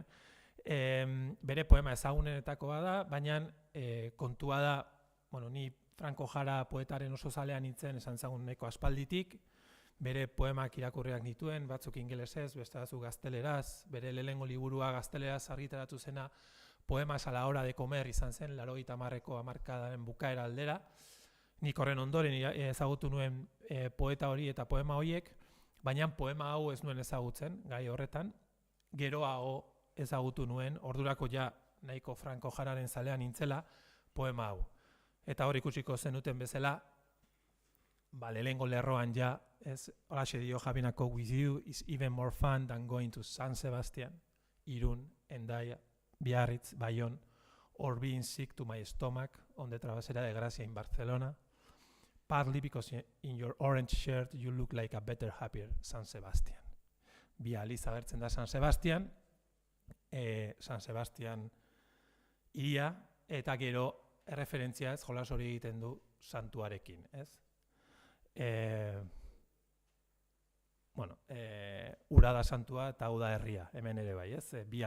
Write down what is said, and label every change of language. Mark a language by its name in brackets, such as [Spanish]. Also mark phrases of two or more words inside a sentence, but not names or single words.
[Basque] Bere poema ezagunenetakoa da, baina kontua da, bueno, ni Franco Jara poetaren oso zalean nintzen esan zagun nahiko aspalditik, bere poemak irakurriak nituen, batzuk ingelesez, beste batzuk gazteleraz, bere lehengo liburua gazteleraz argitaratu zena Poemas a la hora de comer izan zen, 80ko hamarkadaren bukaera aldera. Nik horren ondoren ezagutu nuen poeta hori eta poema horiek, baina poema hau ez nuen ezagutzen, gai horretan, geroago ezagutu nuen, ordurako ja nahiko Franco Jararen zalean nintzela, poema hau. Eta hor ikusiko zenuten bezala, lehengo lerroan ja, holaxe dio [English] Having a Coke with You is even more fun than going to San Sebastian, Irun, Hendaia, Biarritz, Bayonne, or being sick to my stomach on the Travesera de Gracia in Barcelona, partly because in your orange shirt you look like a better, happier San Sebastian. [Basque] Bi aliz agertzen da San Sebastian iria, eta gero erreferentzia ez jolas hori egiten du santuarekin, ez? Ura da santua eta hau da herria, hemen ere bai, ez?